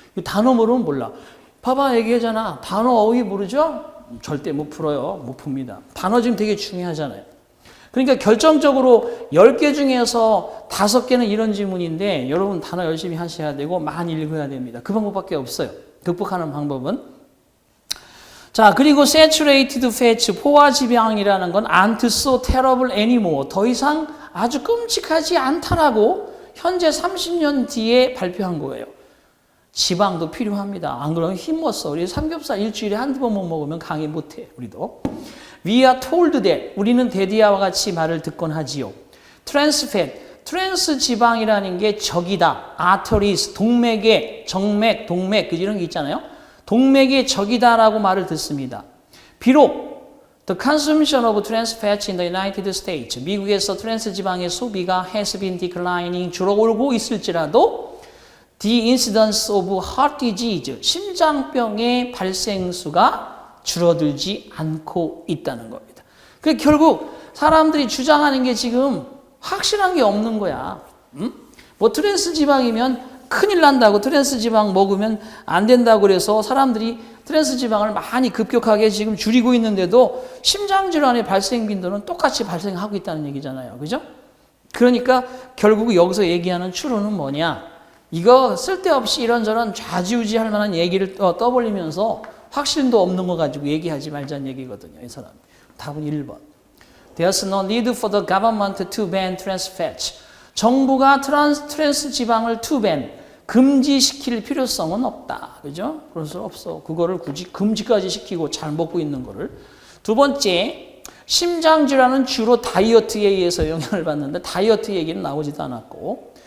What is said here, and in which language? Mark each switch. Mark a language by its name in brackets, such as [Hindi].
[Korean] 이 단어 모르면 몰라. 봐봐, 얘기하잖아. 단어 어휘 모르죠? 절대 못 풀어요. 못 풉니다. 단어 지금 되게 중요하잖아요. 그러니까 결정적으로 10개 중에서 5개는 이런 지문인데 여러분 단어 열심히 하셔야 되고 많이 읽어야 됩니다. 그 방법밖에 없어요. 극복하는 방법은. [English] 자, 그리고 saturated fats, [Korean] 포화지방이라는 건 [English] aren't so terrible anymore. [Korean] 더 이상 아주 끔찍하지 않다라고 현재 30년 뒤에 발표한 거예요. 지방도 필요합니다. 안 그러면 힘못 써. 우리 삼겹살 일주일에 한두 번 못 먹으면 강의 못해. 우리도. [English] We are told that. [Korean] 우리는 대디아와 같이 말을 듣곤 하지요. [English] Trans fat. [Korean] 트랜스 지방이라는 게 적이다. arteries, 동맥의 정맥, 동맥, 이런 게 있잖아요. 동맥의 적이다라고 말을 듣습니다. [English] 비록 the consumption of trans fats in the United States, [Korean] 미국에서 트랜스 지방의 소비가 [English] has been declining, [Korean] 줄어들고 있을지라도 [English] the incidence of heart disease, [Korean] 심장병의 발생수가 줄어들지 않고 있다는 겁니다. 그 결국 사람들이 주장하는 게 지금 확실한 게 없는 거야. 뭐 트랜스 지방이면 큰일 난다고, 트랜스 지방 먹으면 안 된다고 그래서 사람들이 트랜스 지방을 많이 급격하게 지금 줄이고 있는데도 심장질환의 발생 빈도는 똑같이 발생하고 있다는 얘기잖아요. 그죠? 그러니까 결국 여기서 얘기하는 추론은 뭐냐? 이거 쓸데없이 이런저런 좌지우지할 만한 얘기를 떠벌리면서 확신도 없는 거 가지고 얘기하지 말자는 얘기거든요. 이 사람. 답은 1번. [English] There's no need for the government to ban trans fats. [Korean] 정부가 트랜스 지방을 [English] to ban, [Korean] 금지시킬 필요성은 없다. 그죠? 그래서 없어. 그거를 굳이 금지까지 시키고 잘 먹고 있는 거를. 두 번째, 심장질환은 주로 다이어트에 의해서 영향을 받는데 다이어트 얘기는 나오지도 않았고.